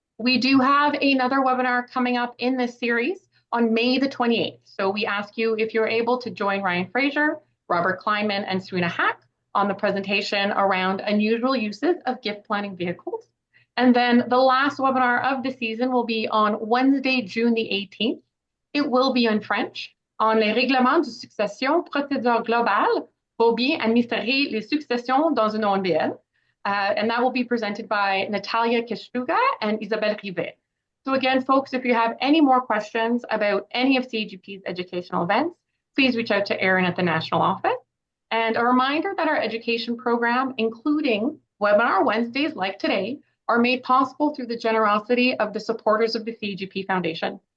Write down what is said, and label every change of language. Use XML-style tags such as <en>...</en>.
<en>We do have another webinar coming up in this series on May the 28th. So we ask you if you're able to join Ryan Fraser, Robert Kleinman, and Serena Hack on the presentation around unusual uses of gift planning vehicles. And then the last webinar of the season will be on Wednesday, June the 18th. It will be in French on</en> <fr>les règlements de succession, procédure globale pour bien administrer les successions dans une ONBL.</fr> <en>And that will be presented by Natalia Kishtuga and Isabelle Rivet. So again, folks, if you have any more questions about any of CAGP's educational events, please reach out to Erin at the national office. And a reminder that our education program, including webinar Wednesdays like today, are made possible through the generosity of the supporters of the CAGP Foundation.</en>